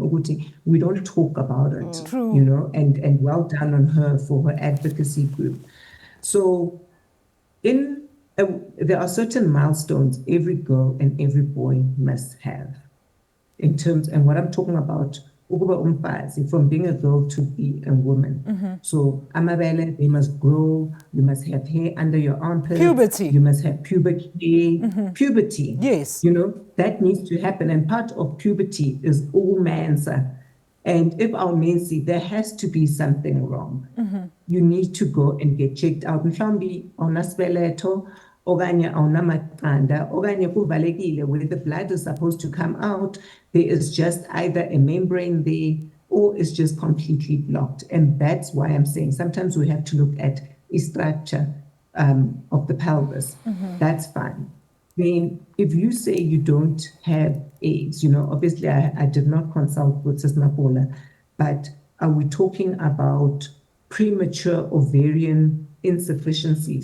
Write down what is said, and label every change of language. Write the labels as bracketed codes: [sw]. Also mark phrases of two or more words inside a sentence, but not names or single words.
[en] We don't talk about it, True. and well done on her for her advocacy group. So there are certain milestones every girl and every boy must have in terms, and what I'm talking about [xh] ukuba umfazi, [en] from being a girl to be a woman. So amabele, they must grow. You must have hair under your armpits. Puberty. You must have pubic hair. Puberty. Yes. You know, that needs to happen. And part of puberty is all mansa. And if our men see there has to be something wrong, you need to go and get checked out. [xh] Mhlawumbe awunasibeletho, okanye awunamaqanda, okanye kuvalekile [en] where the blood is supposed to come out. There is just either a membrane there or it's just completely blocked. And that's why I'm saying sometimes we have to look at a structure of the pelvis. That's fine. Then if you say you don't have AIDS, you know, obviously I did not consult with Sis Mapola, but are we talking about premature ovarian insufficiency?